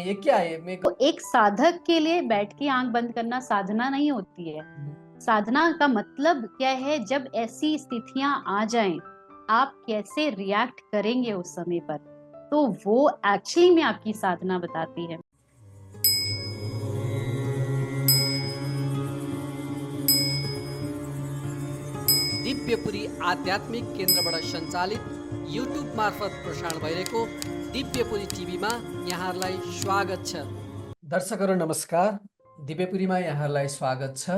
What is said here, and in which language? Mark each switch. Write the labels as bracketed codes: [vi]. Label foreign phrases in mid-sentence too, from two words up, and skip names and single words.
[hi] ये क्या है? मैं तो एक साधक के लिए बैठ के आंख बंद करना साधना नहीं होती है। साधना का मतलब क्या है? जब ऐसी स्थितियां आ जाएं, आप कैसे रिएक्ट करेंगे उस समय पर, तो वो एक्चुअली में आपकी साधना बताती है। [ne] दिव्यपुरी आध्यात्मिक केन्द्रबाट सञ्चालित युट्युब मार्फत प्रसारण भइरहेको दिव्यपुरी टिभीमा यहाँहरूलाई स्वागत छ। दर्शकहरू नमस्कार, दिव्यपुरीमा यहाँहरूलाई स्वागत छ।